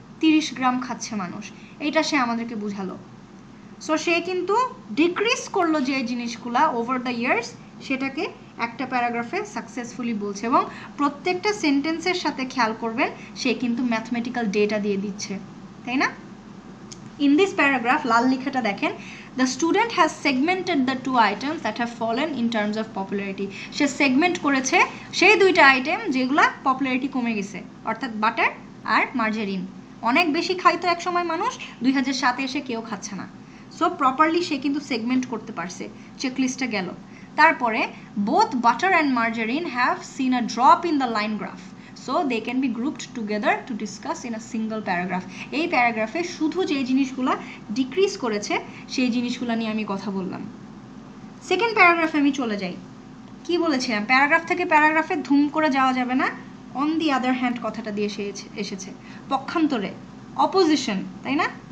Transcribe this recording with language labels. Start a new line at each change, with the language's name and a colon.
Bangla: 30 গ্রাম খাচ্ছে মানুষ, এইটা সে আমাদেরকে বুঝালো। সো সে কিন্তু ডিক্রিজ করলো যে জিনিসগুলা
English: over the years,
Bangla: সেটাকে একটা প্যারাগ্রাফে সাকসেসফুলি বলছে, এবং প্রত্যেকটা সেন্টেন্সের সাথে খেয়াল করবেন সে কিন্তু ম্যাথমেটিক্যাল ডেটা দিয়ে দিচ্ছে, তাই না?
English: In this paragraph,
Bangla: লাল লেখাটা দেখেন,
English: the student has segmented the two items that have fallen in terms of popularity.
Bangla: Say segment করেছে সেই দুইটা আইটেম যেগুলা পপুলারিটি কমে গেছে, অর্থাৎ বাটার আর মার্জারিন। অনেক বেশি খাইতো এক সময় মানুষ, 2007 এসে কেউ খাচ্ছে না। সো প্রপারলি সে কিন্তু সেগমেন্ট করতে পারছে, চেকলিস্টটা গেল। তারপরে
English: both butter and margarine have seen a drop in the line graph. So they can be grouped together to discuss in a single paragraph.
Bangla: এই প্যারাগ্রাফে শুধু যে জিনিসগুলো ডিক্রিজ করেছে সেই জিনিসগুলো নিয়ে আমি কথা বললাম। সেকেন্ড প্যারাগ্রাফে আমি চলে যাই। কি বলেছিলাম, প্যারাগ্রাফ থেকে প্যারাগ্রাফে ধুম করে যাওয়া যাবে না।
English: on the other hand
Bangla: কথাটা দিয়ে এসেছে পক্ষান্তরে, অপোজিশন, তাই না?